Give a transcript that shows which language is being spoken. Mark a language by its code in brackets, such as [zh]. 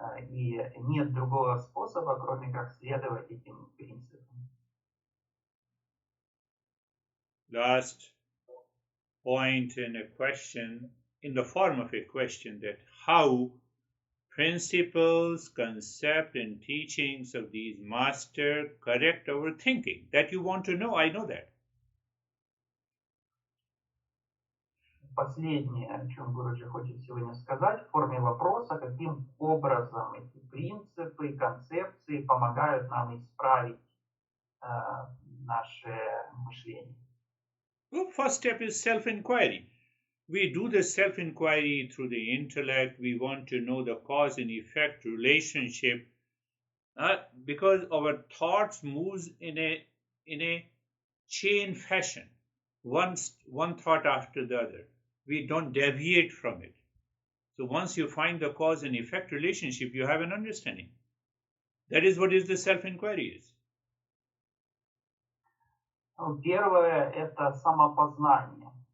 [ru] И нет другого способа, кроме как следовать этим принципам. [en] Last point in a question, in the form of a question, that how principles, concept, and teachings of these masters correct our thinking. That you want to know, I know that. [ru] Последнее, о чем Гуруджи хочет сегодня сказать, в форме вопроса, каким образом эти принципы и концепции помогают нам исправить наше мышление. [en] Well, first step is self-inquiry. We do the self-inquiry through the intellect. We want to know the cause and effect relationship because our thoughts moves in a chain fashion, one thought after the other. We don't deviate from it. So once you find the cause and effect relationship, you have an understanding. That is what is the self-inquiry is. [ru] Первое – это самопознание.